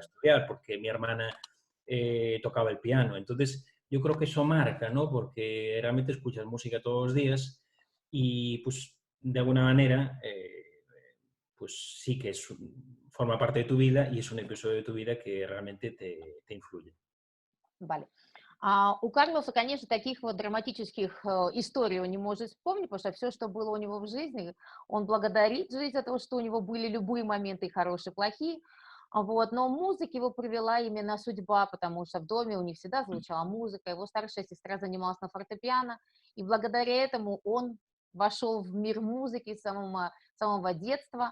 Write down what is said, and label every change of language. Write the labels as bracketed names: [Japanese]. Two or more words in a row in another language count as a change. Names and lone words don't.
[Spanish] estudiar, porque mi hermana tocaba el piano. Entonces, yo creo que eso marca, ¿no? Porque realmente escuchas música todos los días y, pues, de alguna manera, pues sí que forma parte de tu vida y es un episodio de tu vida que realmente te influye. Vale. [Russian] У Карлоса, конечно, таких вот драматических историй он не может вспомнить, потому что все, что было у него в жизни, он благодарит жизнь за то, что у него были любые моменты, и хорошие, и плохие. Вот. Но музыке его привела именно судьба, потому что в доме у них всегда звучала музыка, его старшая сестра занималась на фортепиано, и благодаря этому он вошел в мир музыки с самого детства.